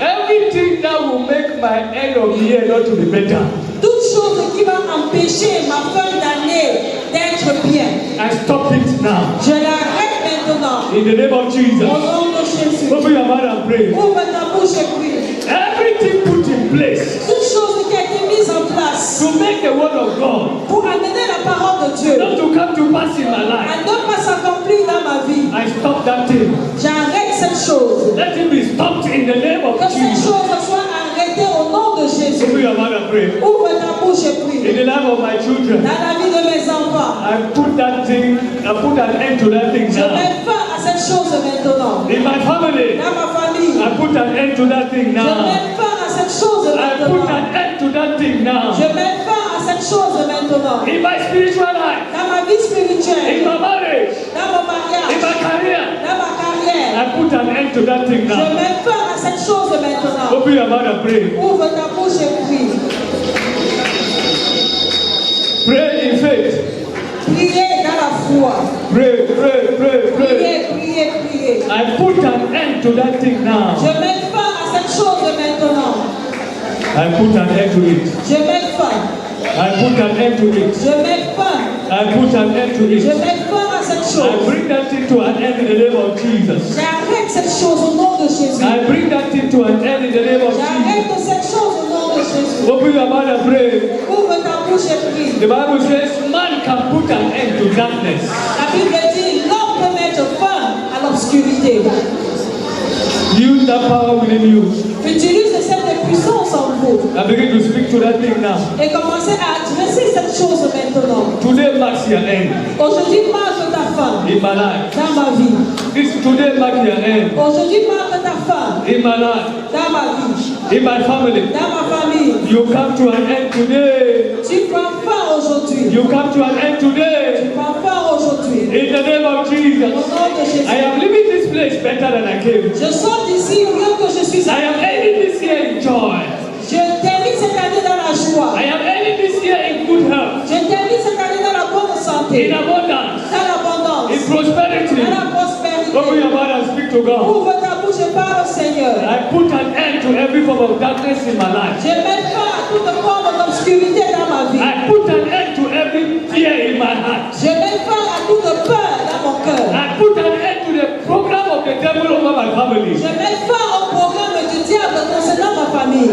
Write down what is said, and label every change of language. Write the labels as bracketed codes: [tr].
[en] Everything that will make my end of the year not to be better. [fr] Toute chose qui va empêcher ma fin d'année [en] I stop it now. [fr] Je l'arrête maintenant. [en] In the name of Jesus. [fr] Au nom de Jésus. [en] Open your mouth and pray. [fr] Ouvre ta bouche et prie. [en] Everything put in place [fr] Toute chose qui a été mise en place [en] to make the word of God [fr] pour amener la parole de Dieu [en] not to come to pass in my life. [fr] à ne pas s'accomplir dans ma vie. [en] I stop that thing. [fr] J'arrête cette chose. [en] Let it be stopped in the name of [fr] Que cette [en] Jesus. [fr] chose soit arrêtée au nom de Jésus. [en] Open your mouth and pray. [fr] Ouvre ta bouche et prie. [en] In the life of my children, [fr] Dans la vie de mes enfants, [en] I put that thing, I put an end to that thing [fr] je [en] now. [fr] mets fin à cette chose maintenant. [en] In my family, [fr] Dans ma famille, [en] I put an end to that thing [fr] je [en] now. [fr] mets fin à cette chose [en] I put [fr] maintenant. [en] an end to that thing now. [fr] Je mets fin à cette chose maintenant. [en] In my spiritual life, [fr] Dans ma vie spirituelle, [en] my marriage, [fr] dans mon mariage, [en] my career, [fr] dans ma carrière, [en] I put an end to that thing now. [fr] mets fin à cette chose maintenant. [en] Open your mouth and pray. [fr] Ouvre ta bouche et prie. [en] Pray in faith. [fr] Priez dans la foi. [en] Pray, pray, pray, pray. [fr] Priez, priez, priez. [en] I put an end to that thing now. [fr] Je mets fin à cette chose maintenant. [en] I put an end to it. [fr] Je mets fin. [en] I put an end to it. [fr] Je mets fin. [en] I put an end to [fr] Je [en] it. [fr] mets fin à cette [en] I [fr] chose. [en] bring that thing to an end in the name of Jesus. [fr] J'arrête cette chose au nom de Jésus. [en] I bring that thing to an end in the name of Jesus. [fr] J'arrête cette chose au nom de Jésus. [en] Open your mouth and pray. [fr] Ouvre ta bouche et prie. [en] The Bible says man can put an end to darkness. [fr] La Bible dit l'homme peut mettre fin à l'obscurité. [en] Use that power within you [fr] Utilise cette puissance en vous [en] and begin to speak to that thing now. [fr] et commencez à adresser cette chose maintenant. [en] Today marks your end [fr] Aujourd'hui marque ta fin [en] in my life. [fr] dans ma vie. [en] Today marks your end [fr] Aujourd'hui marque ta fin [en] in my life, [fr] dans ma vie, [en] in my family. [fr] dans ma famille. [en] You come to an end today. [fr] Tu prends fin aujourd'hui. [en] You come to an end [fr] Tu [en] today. [fr] prends fin aujourd'hui. [en] In the name of Jesus. [fr] nom de Jésus. [en] I am leaving this place better than I came. [fr] Je sors d'ici mieux que je suis [en] I am [fr] arrivé. [en] ending this year in joy. [fr] Je termine cette année dans la joie. [en] I am ending this year in good health, [fr] Je termine cette année dans la bonne [en] in [fr] santé, [en] abundance, [fr] dans l'abondance, [en] in prosperity. [fr] dans la [en] Open [fr] prospérité. [en] your mouth and speak to God. [fr] Ouvre ta bouche et parle au Seigneur. [en] I put an end to every form of darkness in my life. [fr] Je mets fin à toute forme d'obscurité dans ma vie. [en] I put an end to every fear in my heart. [fr] Je mets fin à toute peur dans mon cœur. [en] I put an end to the program of the devil over my family. [fr] Je mets fin au programme du diable concernant ma famille.